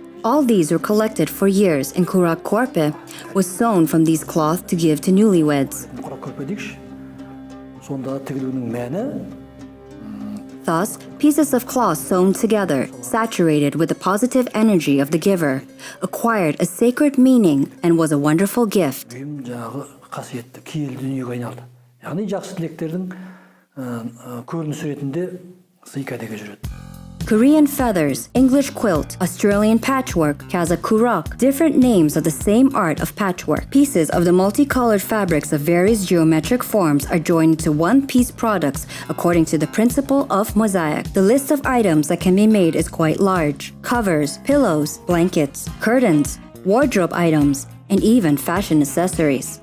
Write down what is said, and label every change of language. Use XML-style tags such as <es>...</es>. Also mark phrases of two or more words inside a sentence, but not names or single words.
<en>All these were collected for years, and</en> <kk>құрақ көрпе</kk> <en>was sewn from these cloth to give to newlyweds. Thus, pieces of cloth sewn together, saturated with the positive energy of the giver, acquired a sacred meaning and was a wonderful gift.</en> <kk>қасиетті киелі дүниеге айналды. Яғни жақсы тілектердің көрініс ретінде сый кәдеге жүреді.</kk> <en>Korean feathers, English quilt, Australian patchwork, Kazakh kurak, different names of the same art of patchwork. Pieces of the multicolored fabrics of various geometric forms are joined into one-piece products according to the principle of mosaic. The list of items that can be made is quite large. Covers, pillows, blankets, curtains, wardrobe items, and even fashion accessories.</en>